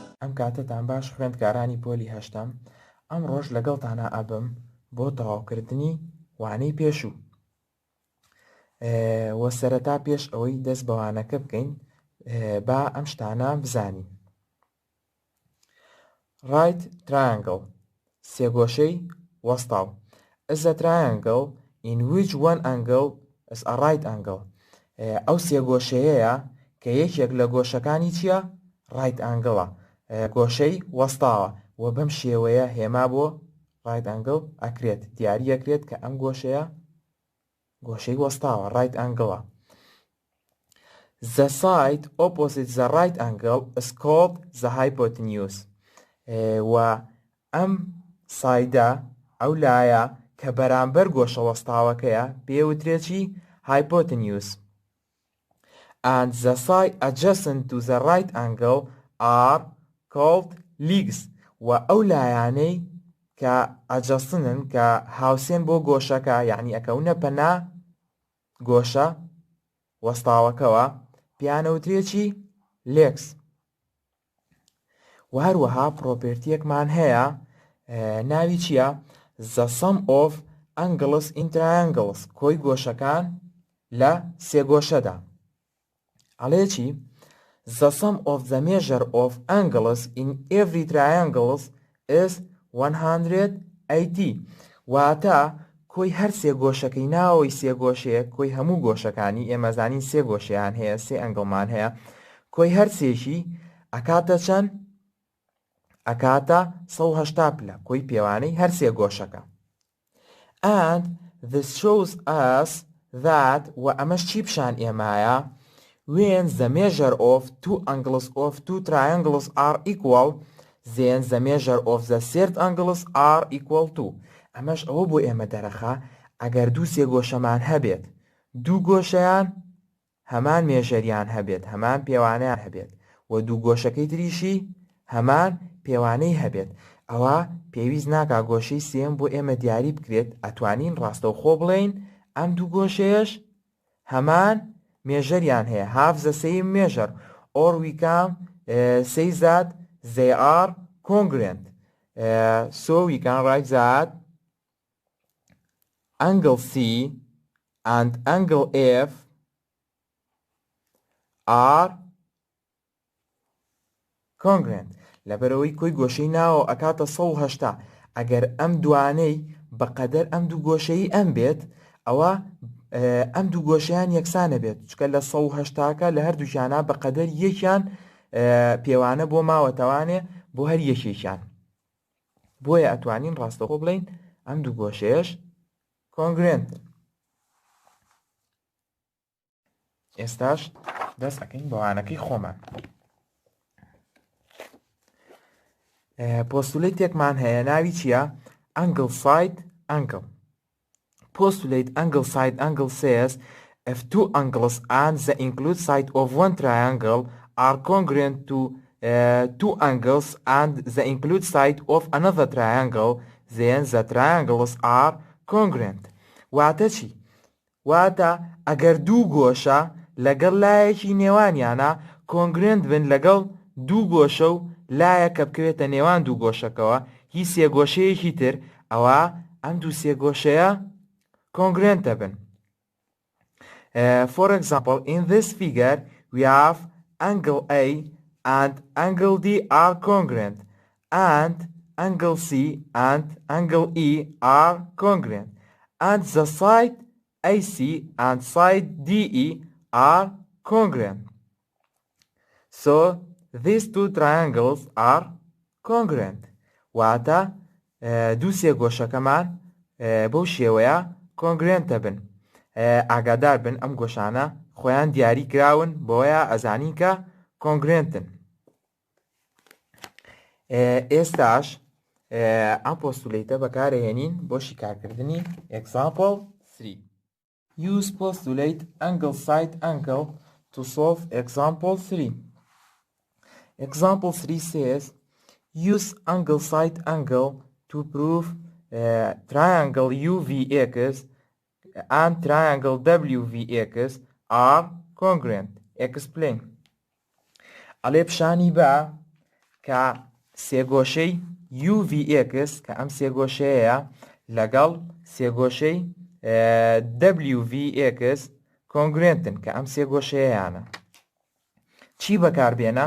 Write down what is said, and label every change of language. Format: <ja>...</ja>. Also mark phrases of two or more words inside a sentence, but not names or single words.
<ckb>ئەم کاتتان باش خوێندکارانی پۆلی هەشتەم ئەم ڕۆژ لەگەڵتانە ئەبم بۆ تەواوکردنی وانەی پێشوو. وە سەرەتا پێش ئەوەی دەست بە وانەکە بکەین با ئەم شتانە بزانین.</ckb> <en>Right triangle</en> <ckb>سێگۆشەی وەستاو</ckb> <en>is a triangle in which one angle is a right angle.</en> <ckb>ئەو سێگۆشەیەیە کە یەکێک لە گۆشەکانی چییە؟</ckb> <en>right angle</en> <ckb>گۆشەی وەستاوە و بەم شێوەیە هێما بۆ</ckb> <en>right angle</en> <ckb>ئەکرێت دیاری ئەکرێت کە ئەم گۆشەیە گۆشەی وەستاوە</ckb> <en>right angle. The side opposite the right angle is called the hypotenuse.</en> <ckb>و ئەم سایدە ئەو لایە کە بەرامبەر گۆشە وەستاوەکەیە پێوترێت چی؟ hypotenuse.</ckb> <en>And the side adjacent to the right angle are called legs.</en> <ckb>و ئەو لایانەی کە ئەجەستنن کە هاوسێن بۆ گۆشەکە یعنی ئەکەونە پەنا گۆشە وەستاوەکەوە پیانەوترێکی legs. و هەروەها پرۆپێرتیەکمان هەیە ناوی چییە؟</ckb> <en>the sum of angles in triangles</en> <ckb>کۆی گۆشەکان لە سێگۆشەدا. ئەڵێ چی؟</ckb> <en>the sum of the measure of angles in every triangle is 180.</en> <ckb>واتە کۆی هەر سێگۆشەکەی ناوەوەی سێگۆشەیە کۆی هەموو گۆشەکانی ئێمەزانین سێ گۆشەیان هەیە سێ ئەنگڵمان هەیە کۆی هەر سێشی ئەکاتە چەند؟ ئەکاتە 180 پلە کۆی پێوانەی هەر سێ گۆشەکە.</ckb> <en>And this shows us that</en> <ckb>و ئەمەش چی پیشان ئێمایە</ckb> <en>when the measure of two angles of two triangles are equal then the measure of the third angles are equal to.</en> <ckb>ئەمەش ئەوە بۆ ئێمە دەرەخا ئەگەر دوو سێ گۆشەمان هەبێت دوو گۆشەیان هەمان مێژەریان هەبێت هەمان پێوانەیان هەبێت و دوو گۆشەکەی تریشی هەمان پێوانەی هەبێت ئەوە پێویست ناکا گۆشەی سێم بۆ ئێمە دیاری بکرێت ئەتوانین ڕاستەوخۆ بڵێین ئەم دوو گۆشەیەش هەمان</ckb> <en>measure here have the same measure or we can say that they are congruent. So we can write that angle C and angle F are congruent.</en> <ckb>لەبەرەوەی کۆی گۆشەی ناوە ئەکاتە 180 ئەگەر ئەم دوانەی بەقەدەر ئەم دوو گۆشەی ئەم بێت ئەوە ئەم دوو گۆشەیان یەکسانە بێت چکە لە 180کە لە هەردووشانە بەقەدەر یەکیان پێوانە بۆ ماوەتەوانێ بۆ هەر یەکێکیان بۆیە ئەتوانین ڕاستەخۆ بڵین ئەم دوو گۆشەیەش کۆنگرێنت. ئێستاش دەست ئەکەین بە وانەکەی خۆمان. پۆستولیتێکمان هەیە ناوی چییە؟</ckb> <en>angle side angle. Postulate angle side angle says if two angles and the include side of one triangle are congruent to two angles and the include side of another triangle then the triangles are congruent.</en> <ckb>واتە چی؟ واتە ئەگەر دوو گۆشە لەگەڵ لایەکی نێوانیانە کۆنگرێنت بن لەگەڵ دوو گۆشە و لایەکە بکەوێتە نێوان دوو گۆشەکەوە هی سێگۆشەیەکی تر ئەوە ئەم دوو سێگۆشەیە</ckb> <en>congruent happen. For example, in this figure, we have angle A and angle D are congruent, and angle C and angle E are congruent, and the side AC and side DE are congruent. So, these two triangles are congruent.</en> <ckb>واتە دوو سێگۆشەکەمان بەو شێوەیە کۆنگرێنتە بن. ئاگادار بن ئەم گۆشانە خۆیان دیاری کراون بۆیە ئەزانین کە کۆنگرێنتن. ئێستاش ئەم پۆستولیتە بەکارهێنین بۆ شیکارکردنی example 3.</ckb> <en>Use postulate angle side angle to solve example 3. Example 3 says use angle side angle to prove triangle UVX and triangle WVX are congruent. Explain.</en> <ckb>ئەڵێ پیشانی بە کە سێگۆشەی UVX کە ئەم سێگۆشەیە لەگەڵ سێگۆشەی WVX کۆنگرێنتن کە ئەم سێگۆشەیەیانە. چی بەکاربێنە؟</ckb>